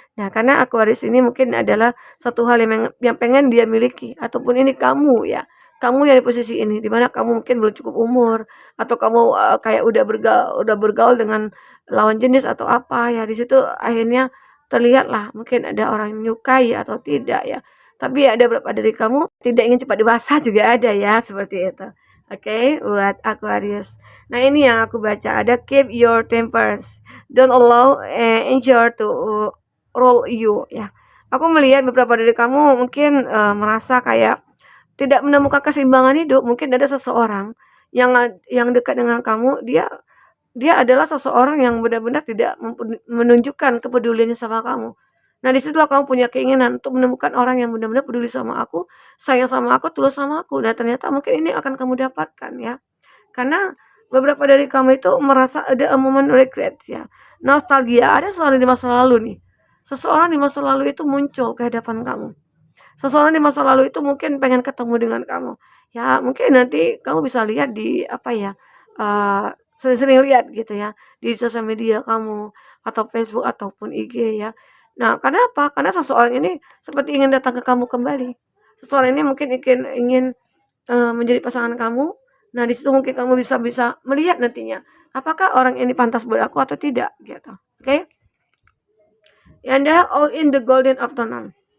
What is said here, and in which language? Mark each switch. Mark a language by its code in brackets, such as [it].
[id] Nah, karena Aquarius ini mungkin adalah satu hal yang pengen dia miliki ataupun ini kamu ya, kamu yang di posisi ini, di mana kamu mungkin belum cukup umur atau kamu, kayak udah bergaul dengan lawan jenis atau apa ya, di situ akhirnya terlihatlah mungkin ada orang yang menyukai atau tidak ya. Tapi ada beberapa dari kamu tidak ingin cepat dewasa juga ada ya, seperti itu. Oke, buat Aquarius. Nah, ini yang aku baca, ada [en] keep your tempers. Don't allow injury to rule you ya. [id] Aku melihat beberapa dari kamu mungkin merasa kayak tidak menemukan keseimbangan hidup. Mungkin ada seseorang yang dekat dengan kamu, dia adalah seseorang yang benar-benar tidak menunjukkan kepeduliannya sama kamu. Nah, disitulah kamu punya keinginan untuk menemukan orang yang benar-benar peduli sama aku, sayang sama aku, tulus sama aku. Nah, ternyata mungkin ini akan kamu dapatkan ya. Karena beberapa dari kamu itu merasa ada [en] a moment regret [id] ya. Nostalgia, ada seseorang di masa lalu nih. Seseorang di masa lalu itu muncul ke hadapan kamu. Seseorang di masa lalu itu mungkin pengen ketemu dengan kamu. Ya, mungkin nanti kamu bisa lihat di apa ya? Sering-sering lihat gitu ya di sosial media kamu atau Facebook ataupun IG ya. Nah, karena apa? Karena seseorang ini seperti ingin datang ke kamu kembali. Seseorang ini mungkin ingin menjadi pasangan kamu. Nah, di situ mungkin kamu bisa bisa melihat nantinya apakah orang ini pantas buat aku atau tidak gitu. Oke? [en] Anda all in the golden afternoon.